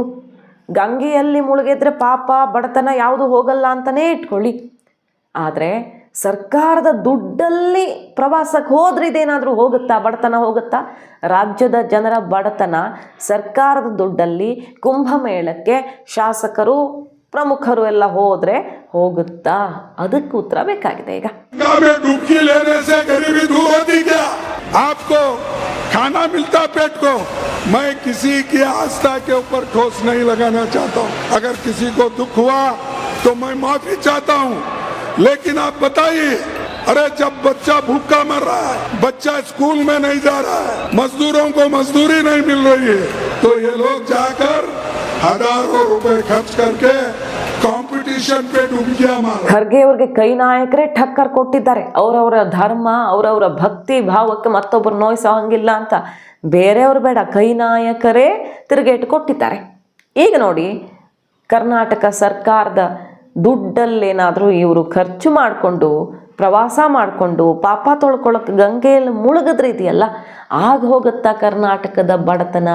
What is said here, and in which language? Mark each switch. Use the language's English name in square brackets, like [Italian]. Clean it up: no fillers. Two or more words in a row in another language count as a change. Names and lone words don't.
[Kannada] ಗಂಗೆಯಲ್ಲಿ ಮುಳುಗಿದ್ರೆ ಪಾಪ ಬಡತನ ಯಾವುದು ಹೋಗಲ್ಲ ಅಂತಲೇ ಇಟ್ಕೊಳ್ಳಿ, ಆದರೆ ಸರ್ಕಾರದ ದುಡ್ಡಲ್ಲಿ ಪ್ರವಾಸಕ್ಕೆ ಹೋದ್ರೆ ಇದೇನಾದರೂ ಹೋಗುತ್ತಾ? ಬಡತನ ಹೋಗುತ್ತಾ? ರಾಜ್ಯದ ಜನರ ಬಡತನ ಸರ್ಕಾರದ ದುಡ್ಡಲ್ಲಿ ಕುಂಭಮೇಳಕ್ಕೆ ಶಾಸಕರು ಪ್ರಮುಖರು ಎಲ್ಲ ಹೋದ್ರೆ ಹೋಗುತ್ತಾ? ಅದಕ್ಕೆ ಉತ್ತರ ಬೇಕಾಗಿದೆ ಈಗ. [Hindi] आपको खाना मिलता पेट को, मैं किसी की आस्था के ऊपर ठोस नहीं लगाना चाहता हूँ. अगर किसी को दुख हुआ तो मैं माफी चाहता हूँ. लेकिन आप बताइए, अरे जब बच्चा भूखा मर रहा है, बच्चा स्कूल में नहीं जा रहा है, मजदूरों को मजदूरी नहीं मिल रही है, तो ये लोग जाकर हजारों रुपए खर्च करके कॉम्पिटिशन पे डुबिया मार. [Kannada] ಖರ್ಗೆ ಅವ್ರಿಗೆ ಕೈ ನಾಯಕರೇ ಠಕ್ಕರ್ ಕೊಟ್ಟಿದ್ದಾರೆ. ಅವರವರ ಧರ್ಮ, ಅವರವರ ಭಕ್ತಿ ಭಾವಕ್ಕೆ ಮತ್ತೊಬ್ಬರು ನೋಯಿಸೋ ಹಂಗಿಲ್ಲ ಅಂತ ಬೇರೆಯವರು ಬೇಡ, ಕೈ ನಾಯಕರೇ ತಿರುಗೇಟು ಕೊಟ್ಟಿದ್ದಾರೆ. ಈಗ ನೋಡಿ, ಕರ್ನಾಟಕ ಸರ್ಕಾರದ ದುಡ್ಡಲ್ಲೇನಾದರೂ ಇವರು ಖರ್ಚು ಮಾಡಿಕೊಂಡು ಪ್ರವಾಸ ಮಾಡಿಕೊಂಡು ಪಾಪ ತೊಳ್ಕೊಳ್ಳೋಕೆ ಗಂಗೆಯಲ್ಲಿ ಮುಳುಗಿದ್ರೆ ಇದೆಯಲ್ಲ, ಆಗ ಹೋಗುತ್ತಾ ಕರ್ನಾಟಕದ ಬಡತನ?